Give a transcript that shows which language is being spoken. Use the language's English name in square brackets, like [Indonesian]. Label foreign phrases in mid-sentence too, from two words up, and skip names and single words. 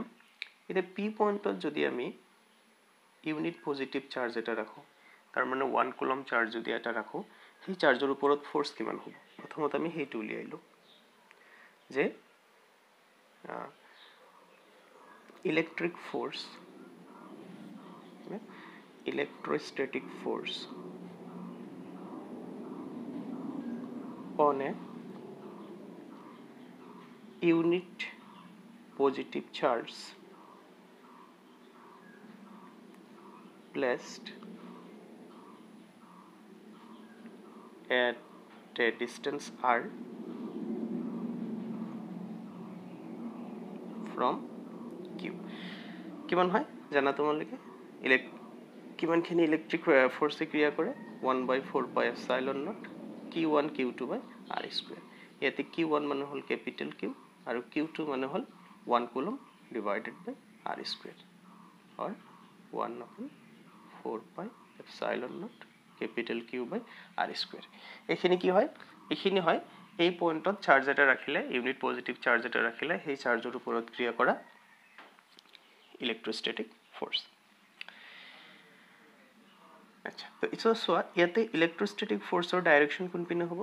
[Assamese] এতিয়া পি পইণ্টত যদি আমি [English] unit positive charge [Assamese] এটা ৰাখোঁ, তাৰমানে 1 কুলম চাৰ্জ যদি এটা ৰাখোঁ, সেই চাৰ্জৰ ওপৰত ফ'ৰ্চ কিমান হ'ব? প্ৰথমত আমি সেইটো উলিয়াইলোঁ যে [English] electric force, electrostatic force on a unit positive charge placed at a distance r from q. [Assamese] কিমান হয় জানা তোমালোকে? কিমানখিনি [English] electric force [Assamese] ক্ৰিয়া কৰে? [English] 1/4πε0 Q1 Q2 by R square. [Assamese] ইয়াতে Q1 মানে হ'ল [English] capital Q [Assamese] আৰু Q2 মানে হ'ল [English] 1 coulomb divided by R square, or 1/4πε0 capital Q by R square. [Assamese] এইখিনি কি হয়? এইখিনি হয় এই পইণ্টত চাৰ্জ এটা ৰাখিলে, [English] unit positive charge [Assamese] এটা ৰাখিলে সেই চাৰ্জৰ ওপৰত ক্ৰিয়া কৰা [English] electrostatic force. [Assamese] আচ্ছা, তো ইটছ চোৱা ইয়াতে [English] electrostatic force direction [Assamese] কোনপিনে হ'ব?